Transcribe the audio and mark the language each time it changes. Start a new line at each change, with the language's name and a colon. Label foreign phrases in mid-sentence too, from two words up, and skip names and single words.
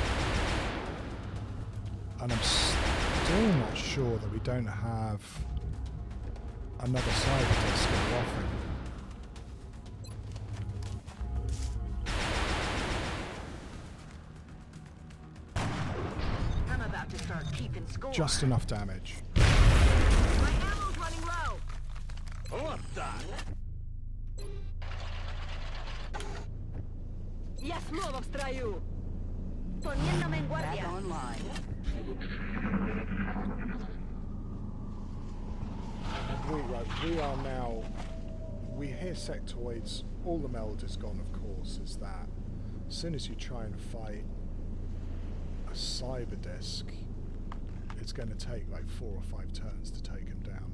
English: And I'm still not sure that we don't have another cyber disc in the offing. I'm about to start keeping score. Just enough damage. My ammo's running low.
Russian: Вот так. Я снова в строю.
Spanish: Poniéndome en
English: Back
Spanish: guardia.
English: online. We are now... We hear sectoids. All the meld is gone, of course, is that. As soon as you try and fight a cyber disc, it's going to take like 4 or 5 turns to take him down.